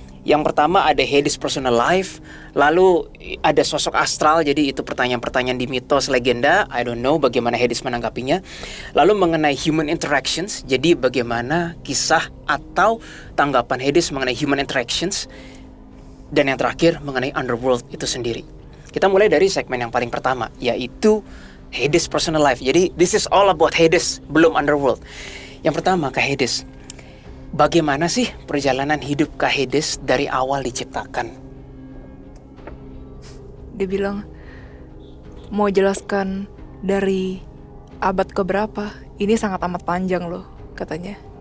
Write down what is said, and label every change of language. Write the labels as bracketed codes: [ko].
[id] Yang pertama ada Hades personal life, lalu ada sosok astral, jadi itu pertanyaan-pertanyaan di mitos legenda, [en] I don't know [id] bagaimana Hades menanggapinya. Lalu mengenai human interactions, jadi bagaimana kisah atau tanggapan Hades mengenai human interactions. Dan yang terakhir mengenai underworld itu sendiri. Kita mulai dari segmen yang paling pertama, yaitu Hades personal life. [en] Jadi this is all about Hades, [id] belum underworld. Yang pertama Kak Hades, bagaimana sih perjalanan hidup Kak Hades dari awal diciptakan? Dia bilang mau jelaskan dari abad keberapa. Ini sangat amat panjang loh, katanya.